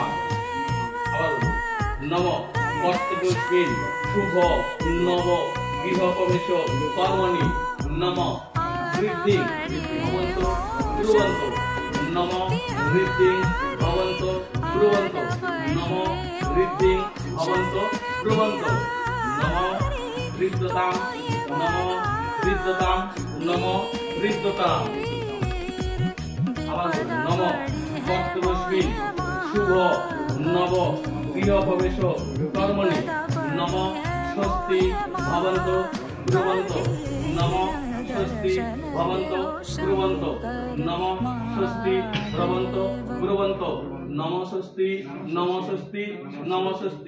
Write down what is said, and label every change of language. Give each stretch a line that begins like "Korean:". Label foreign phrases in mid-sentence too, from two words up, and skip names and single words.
Sanskrit: আবার নমঃ কর্তব্যস্মিন শুভ নব গৃহ প্রবেশ কর্মণি নমঃ বৃদ্ধি ভবন্ত ব্রুবন্ত নমঃ বৃদ্ধি ভবন্ত ব্রুবন্ত নমঃ বৃদ্ধি ভবন্ত ব্রুবন্ত নমঃ বৃদ্ধতাম নমঃ বৃদ্ধতাম নমঃ বৃদ্ধতাম। আবার নমঃ কর্তব্যস্মিন শুভ নব গৃহ প্রবেশ কর্মণি নমঃ স্বস্তি ভবন্ত ব্রুবন্ত নমঃ স্বস্তি ভবন্ত ব্রুবন্ত নমঃ স্বস্তি ভবন্ত ব্রুবন্ত নমঃ স্বস্তি নমঃ স্বস্তি নমঃ স্বস্তি।